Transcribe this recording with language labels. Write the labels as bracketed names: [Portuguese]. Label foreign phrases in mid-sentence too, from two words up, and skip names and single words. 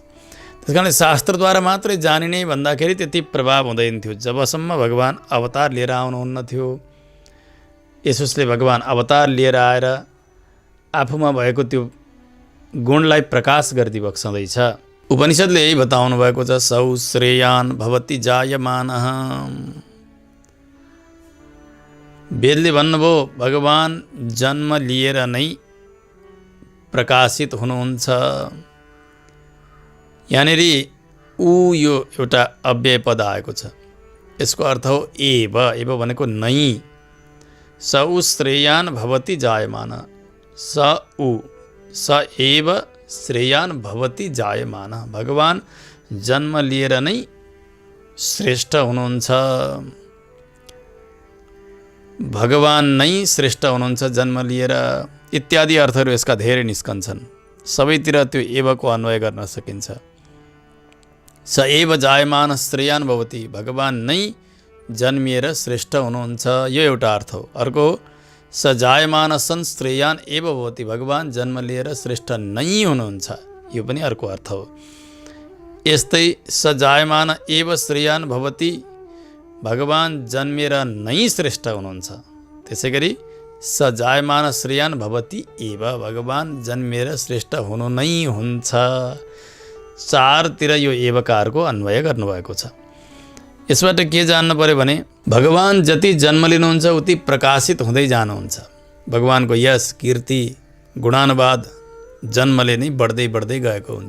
[Nepali] त्यस कारण शास्त्रद्वारा मात्रै जानिने भन्दाखेरि त्यति प्रभाव हुँदैन थियो जबसम्म भगवान अवतार लिएर आउनुहुन्न थियो। यसोसले भगवान अवतार लिएर आएर आफूमा भएको त्यो गुणलाई प्रकाश गरिदिई बक्सँदैछ। उपनिषदले यही बताउनु भएको छ, [Sanskrit] सौ श्रेयान भवति जायमानः। [Nepali] वेदले भन्नुभयो भगवान जन्म लिएर नै प्रकाशित हुनुहुन्छ। यहाँनिर ऊ यो एउटा अव्यय पद आएको छ। यसको अर्थ हो एव। एव भनेको नै। [Sanskrit] स उ श्रेयान भवति जायमान। स उ स एव श्रेयान भवति जायमान। [Nepali] भगवान जन्म लिएर नै श्रेष्ठ हुनुहुन्छ। भगवान नै श्रेष्ठ हुनुहुन्छ जन्म लिएर इत्यादि अर्थहरू यसका धेरै निस्कन्छन्। सबैतिर त्यो एवको अन्वय गर्न सकिन्छ। [Sanskrit] स एव जायमान श्रेयान भवति। [Nepali] भगवान नै जन्मिएर श्रेष्ठ हुनुहुन्छ, यो एउटा अर्थ हो। [Sanskrit] अर्को स जायमान सन् श्रेयान एव भवति। [Nepali] भगवान जन्म लिएर श्रेष्ठ नै हुनुहुन्छ, यो पनि अर्को अर्थ हो। [Sanskrit] यस्तै स जायमान एव श्रेयान भवति। [Nepali] भगवान जन्मेर नै श्रेष्ठ हुनुहुन्छ। त्यसै गरी [Sanskrit] स जायमान श्रेयान भवति एव। [Nepali] भगवान जन्मेर श्रेष्ठ हुनु नै हुन्छ। चारतिर यो एवकारको अन्वय गर्नुभएको छ। यसबाट के जान्नु पर्यो भने भगवान जति जन्म लिनुहुन्छ उति प्रकाशित हुँदै जानुहुन्छ। भगवानको यश, कीर्ति, गुणानुवाद जन्मले नै बढ्दै बढ्दै गएको हुन्छ।